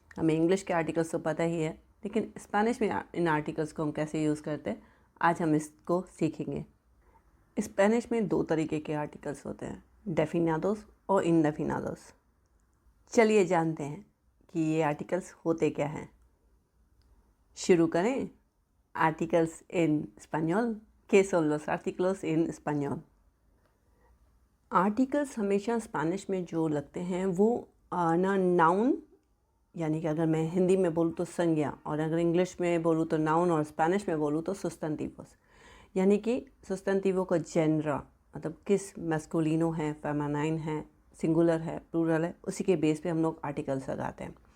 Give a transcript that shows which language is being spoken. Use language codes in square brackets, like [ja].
[hi] हमें इंग्लिश के आर्टिकल्स तो पता ही है, लेकिन स्पेनिश में इन आर्टिकल्स को हम कैसे यूज़ करते हैं, आज हम इसको सीखेंगे। स्पेनिश में दो तरीके के आर्टिकल्स होते हैं, डेफिनादोस और इंडेफिनादोस। चलिए जानते हैं कि ये आर्टिकल्स होते क्या हैं। शुरू करें। आर्टिकल्स इन स्पेनियोल। [es] ¿Qué son los artículos en español? [hi] Articles हमेशा स्पेनिश में जो लगते हैं वो ना नाउन, यानी कि अगर मैं हिंदी में बोलूँ तो संज्ञा, और अगर इंग्लिश में बोलूँ तो नाउन, और स्पेनिश में बोलूँ तो सुस्टेंटिवोस। यानी कि सुस्टेंटिवो का जेनरा, मतलब किस मैस्कुलिनो है, फेमिनाइन है, सिंगुलर है, प्लूरल है, उसी के बेस पे हम लोग आर्टिकल्स लगाते हैं।